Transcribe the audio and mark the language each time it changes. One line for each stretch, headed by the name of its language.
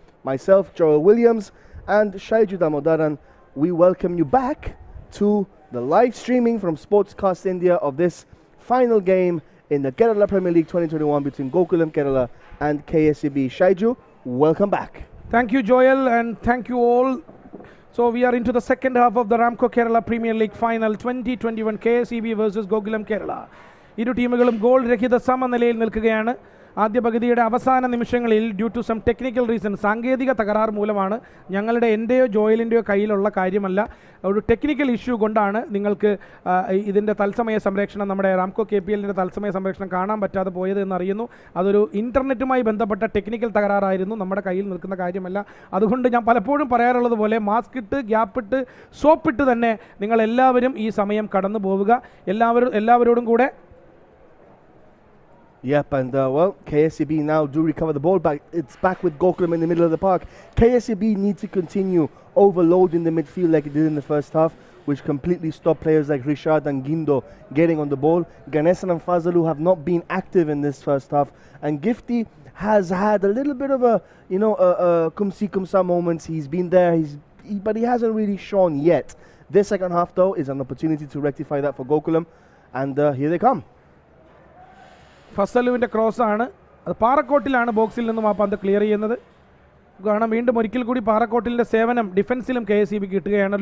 English: Myself, Joel Williams, and Shaiju Damodaran, we welcome you back to the live streaming from Sportscast India of this final game in the Kerala Premier League 2021 between GOKULAM Kerala and KSEB. Shaiju, welcome back. Thank you, Joel, and thank you all. So we are into the second half of the Ramco Kerala Premier League Final 2021 KSEB versus GOKULAM Kerala.
Malayalam: ഇരു ടീമുകളും goal രഹിത സമനിലയിൽ നിൽക്കുകയാണ്. ആദ്യ പകുതിയുടെ അവസാന നിമിഷങ്ങളിൽ
English: due to some technical reason,
Malayalam: സാങ്കേതിക തകരാർ മൂലമാണ്, എൻ്റെയോ ജോയലിൻ്റെയോ കയ്യിലുള്ള കാര്യമല്ല, ഒരു ടെക്നിക്കൽ ഇഷ്യൂ കൊണ്ടാണ് നിങ്ങൾക്ക് ഇതിൻ്റെ തത്സമയ സംരക്ഷണം, നമ്മുടെ റാംകോ KPLൻ്റെ തത്സമയ സംരക്ഷണം കാണാൻ പറ്റാതെ പോയത് എന്നറിയുന്നു. അതൊരു ഇൻ്റർനെറ്റുമായി ബന്ധപ്പെട്ട ടെക്നിക്കൽ തകരാറായിരുന്നു, നമ്മുടെ കയ്യിൽ നിൽക്കുന്ന കാര്യമല്ല. അതുകൊണ്ട് ഞാൻ പലപ്പോഴും പറയാറുള്ളത് പോലെ മാസ്ക് ഇട്ട്, ഗ്യാപ്പിട്ട്, സോപ്പിട്ട് തന്നെ നിങ്ങളെല്ലാവരും ഈ സമയം കടന്നു പോവുക. എല്ലാവരോടും കൂടെ.
English: Yep, and well, KSEB now do recover the ball back. It's back with GOKULAM in the middle of the park. KSEB need to continue overloading the midfield like it did in the first half, which completely stopped players like Rishad and Gindo getting on the ball. Ganesan and Fazalu have not been active in this first half, and Gifty has had a little bit of a, kumsi kumsa moments. He's been there, but he hasn't really shone yet. This second half, though, is an opportunity to rectify that for GOKULAM, and here they come.
Malayalam: ഫസലുവിൻ്റെ ക്രോസാണ്, അത് പാറക്കോട്ടിലാണ് ബോക്സിൽ നിന്നും ആ പന്ത് clear ചെയ്യുന്നത്. കാരണം വീണ്ടും ഒരിക്കൽ കൂടി പാറക്കോട്ടിലിൻ്റെ സേവനം ഡിഫൻസിലും KSEB കിട്ടുകയാണ്.